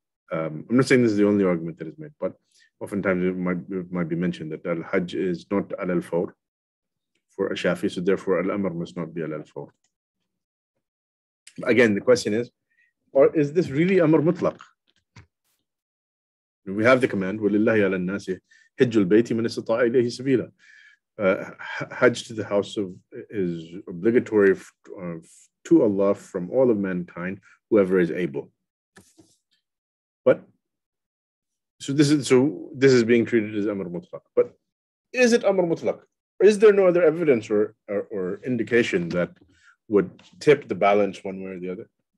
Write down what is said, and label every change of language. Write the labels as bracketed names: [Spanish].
[English] I'm not saying this is the only argument that is made, but oftentimes it might be mentioned that al-Hajj is not al-Fawr for a Shafi, so therefore al-Amr must not be al-Fawr. Again, the question is, or is this really Amr Mutlaq? [Arabic] We have the command, وَلِلَّهِ عَلَى النَّاسِ حِجُّ الْبَيْتِ مَنِ اسْتَطَاعَ إِلَيْهِ سَبِيلًا. [English] Hajj to the house is obligatory to Allah from all of mankind, whoever is able. But so this is being treated as Amr Mutlaq. But is it Amr Mutlaq? Is there no other evidence or indication that would tip the balance one way or the other?